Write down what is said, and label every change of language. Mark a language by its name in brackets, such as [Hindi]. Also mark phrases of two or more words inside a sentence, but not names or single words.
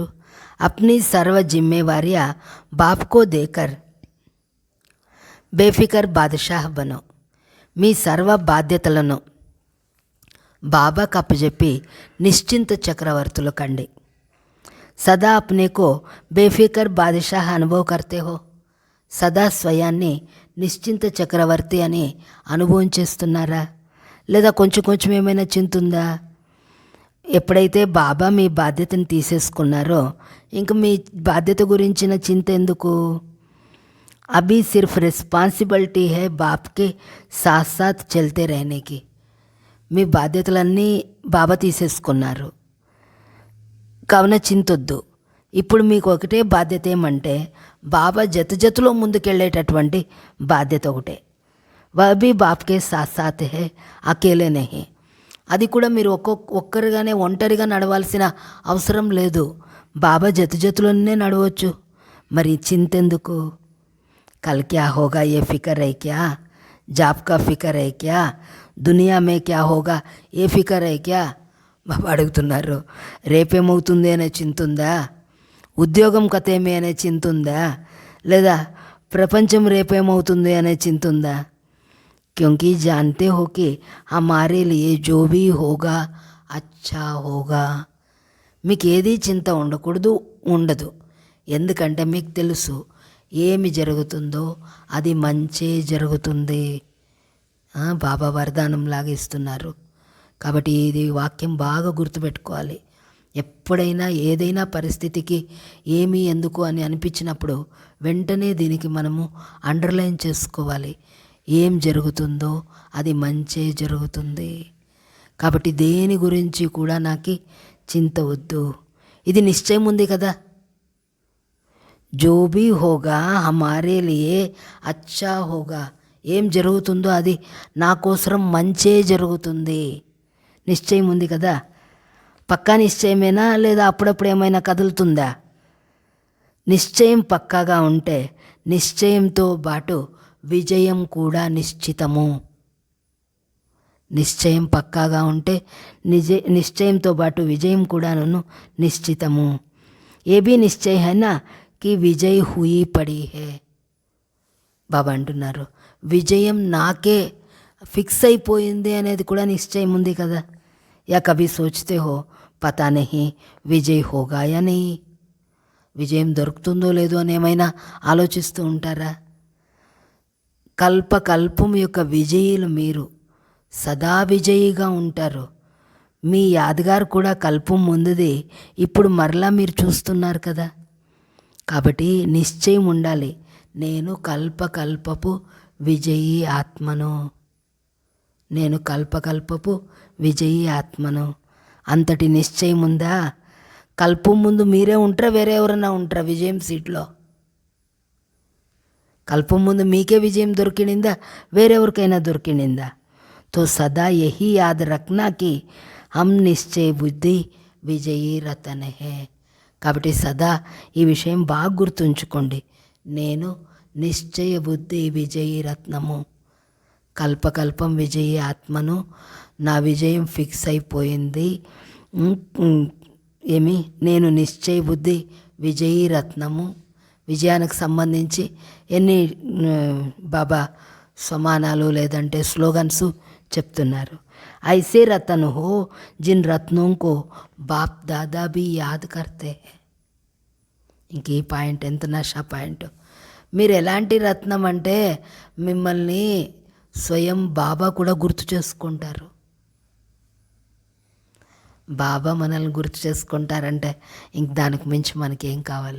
[Hindi] अपनी सर्व जिम्मेवारियां बापको देकर बेफिकर बादशाह बनो. [Telugu] మీ సర్వ బాధ్యతలను బాబాకు అప్పచెప్పి నిశ్చింత చక్రవర్తులు కండి. [Hindi] सदा अपनेको बेफिकर बादशाह अनुभव करते हो. [Telugu] సదా స్వయాన్ని నిశ్చింత చక్రవర్తి అని అనుభవం చేస్తున్నారా, లేదా కొంచెం కొంచెం ఏమైనా చింత ఉందా? ఎప్పుడైతే బాబా మీ బాధ్యతను తీసేసుకున్నారో ఇంక మీ బాధ్యత గురించిన చింత ఎందుకు? [Hindi] अभी सिर्फ responsibility है बापके साथ साथ चलते रहनेकी. [Telugu] మీ బాధ్యతలన్నీ బాబా తీసేసుకున్నారు కావున చింతొద్దు. ఇప్పుడు మీకు ఒకటే బాధ్యత ఏమంటే బాబా జతలో ముందుకెళ్ళేటటువంటి బాధ్యత ఒకటే. [Hindi] वही बापके साथ साथ है, अकेले नहीं. [Telugu] అది కూడా మీరు ఒక్కరిగానే ఒంటరిగా నడవాల్సిన అవసరం లేదు, బాబా జతలోనే నడవచ్చు. మరి చింతెందుకు? [Hindi] कल क्या होगा ये फिकर है क्या, job का फिकर है क्या, दुनिया में क्या होगा ये फिकर है क्या. [Telugu] బాబా అడుగుతున్నారు, రేపేమవుతుంది అనే చింతుందా, ఉద్యోగం కథేమి అనే చింతుందా, లేదా ప్రపంచం రేపేమవుతుంది అనే చింతుందా? [Hindi] क्योंकि जानते हो कि हमारे लिए जो भी होगा अच्छा होगा. [Telugu] మీకు ఏది చింత ఉండదు. ఎందుకంటే మీకు తెలుసు ఏమి జరుగుతుందో అది మంచే జరుగుతుంది. బాబా వరదానం లాగా ఇస్తున్నారు. కాబట్టి ఇది వాక్యం బాగా గుర్తుపెట్టుకోవాలి. ఎప్పుడైనా ఏదైనా పరిస్థితికి ఏమి ఎందుకు అని అనిపించినప్పుడు వెంటనే దీనికి మనము అండర్లైన్ చేసుకోవాలి. ఏం జరుగుతుందో అది మంచే జరుగుతుంది. కాబట్టి దేని గురించి కూడా నాకు చింత వద్దు. ఇది నిశ్చయం ఉంది కదా. [Hindi] जो भी होगा हमारे लिये अच्छा होगा. [Telugu] ఏం జరుగుతుందో అది నా కోసం మంచే జరుగుతుంది. నిశ్చయం ఉంది కదా. పక్కా నిశ్చయమేనా లేదా అప్పుడప్పుడు ఏమైనా కదులుతుందా? నిశ్చయం పక్కాగా ఉంటే నిశ్చయంతో పాటు విజయం కూడా నిశ్చితము. నిశ్చయం పక్కాగా ఉంటే నిశ్చయంతో పాటు విజయం కూడాను నిశ్చితము. [Hindi] ये भी निश्चय है ना कि विजय हुई पड़ी है. [Telugu] బాబా అంటున్నారు విజయం నాకే ఫిక్స్ అయిపోయింది అనేది కూడా నిశ్చయం ఉంది కదా. [Hindi] या कभी सोचते हो पता नहीं विजय होगा या नहीं. [Telugu] విజయం దొరుకుతుందో లేదో అని ఏమైనా ఆలోచిస్తూ ఉంటారా? కల్పం యొక్క విజయులు మీరు, సదా విజయిగా ఉంటారు. మీ యాదగారు కూడా కల్పం ముందుది ఇప్పుడు మరలా మీరు చూస్తున్నారు కదా. కాబట్టి నిశ్చయం ఉండాలి, నేను కల్పపు విజయీ ఆత్మను, నేను కల్పపు విజయీ ఆత్మను. అంతటి నిశ్చయం ఉందా? కల్పం ముందు మీరే ఉంటారా, వేరే ఎవరైనా ఉంటారా విజయం సీట్లో? కల్పం ముందు మీకే విజయం దొరికిందా, వేరెవరికైనా దొరికిందా? [Hindi] तो सदा यही याद रखना कि हम निश्चय बुद्धि विजयी रतन हैं. [Telugu] కాబట్టి సదా ఈ విషయం బాగా గుర్తుంచుకోండి, నేను నిశ్చయ బుద్ధి విజయీ రత్నము, కల్పం విజయీ ఆత్మను. నా విజయం ఫిక్స్ అయిపోయింది. నేను నిశ్చయ బుద్ధి విజయీ రత్నము. విజయానికి సంబంధించి ఎన్ని బాబా సమానాలు లేదంటే స్లోగన్స్ చెప్తున్నారు. [Hindi] ऐसे रतन हो जिन रत्नों को बाप दादा भी याद करते. [Telugu] ఇంక ఈ పాయింట్ ఎంత నషా పాయింట్. మీరు ఎలాంటి రత్నం అంటే మిమ్మల్ని స్వయం బాబా కూడా గుర్తు చేసుకుంటారు. బాబా మనల్ని గుర్తు చేసుకుంటారంటే ఇంక దానికి మించి మనకేం కావాలి.